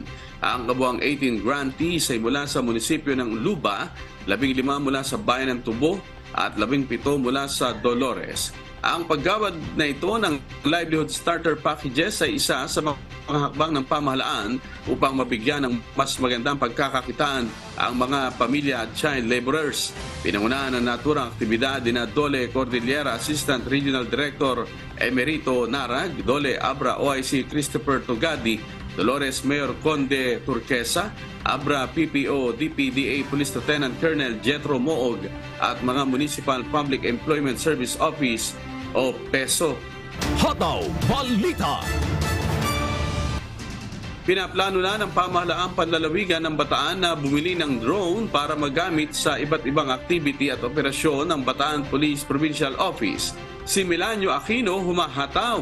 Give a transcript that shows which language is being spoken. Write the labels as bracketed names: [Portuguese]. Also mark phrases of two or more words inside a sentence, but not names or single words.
[Filipino] Ang kabuang 18 grantees ay mula sa munisipyo ng Luba, 15 mula sa bayan ng Tubo at 17 mula sa Dolores. Ang paggawad na ito ng [English] livelihood starter packages [Filipino] ay isa sa mga hakbang ng pamahalaan upang mabigyan ng mas magandang pagkakakitaan ang mga pamilya at [English] child laborers. [Filipino] Pinangunahan ng naturang aktibidad ni Dole Cordillera Assistant Regional Director Emerito Narag, Dole Abra OIC Christopher Tugadi, Dolores Mayor Conde Turquesa, Abra PPO DPDA Police Lieutenant Colonel Jetro Moog at mga Municipal Public Employment Service Office o PESO. Hataw Balita. Pinaplano na ng pamahalaang panlalawigan ng Bataan na bumili ng drone para magamit sa iba't ibang activity at operasyon ng Bataan Police Provincial Office. Si Melanio Aquino humahataw.